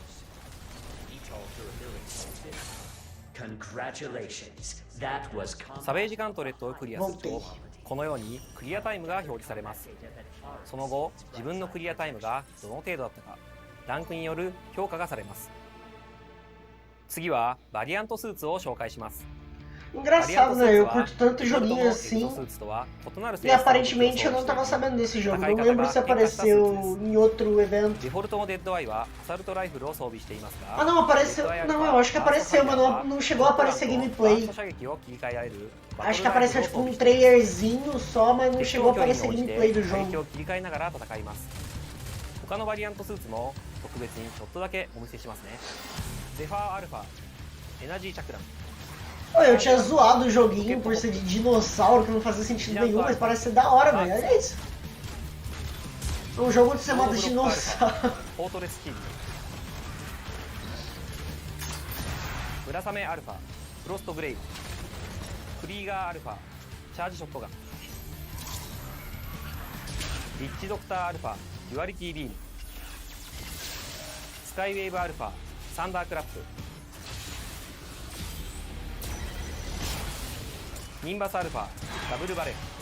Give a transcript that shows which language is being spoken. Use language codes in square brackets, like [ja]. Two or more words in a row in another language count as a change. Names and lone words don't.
[ja] サベージガントレットをクリアするとこのようにクリアタイムが表示されます。その後自分のクリアタイムがどの程度だったかランクによる評価がされます。次はバリアントスーツを紹介します。 [pt] Engraçado, né? Eu curto tanto joguinho assim. E aparentemente eu não tava sabendo desse jogo. Não lembro se apareceu em outro evento. Ah, não, apareceu. Não, eu acho que apareceu, mas não chegou a aparecer gameplay. Acho que apareceu tipo um trailerzinho só, mas não chegou a aparecer gameplay do jogo. [ja] 他のバリアントスーツも特別にちょっとだけお見せしますね。ゼファーアルファ、エナジーチャクラン。 [pt] Eu tinha zoado o joguinho por ser de dinossauro, que não fazia sentido nenhum, mas parece ser da hora, velho. Olha isso. É um jogo onde você mata dinossauro. [ja] ムラサメアルファ、フロストグレイブ、クリーガーアルファ、チャージショットガン、リッチドクターアルファ、デュアリティビーム、スカイウェーブアルファ、サンダークラップ、ニンバスアルファ、ダブルバレル。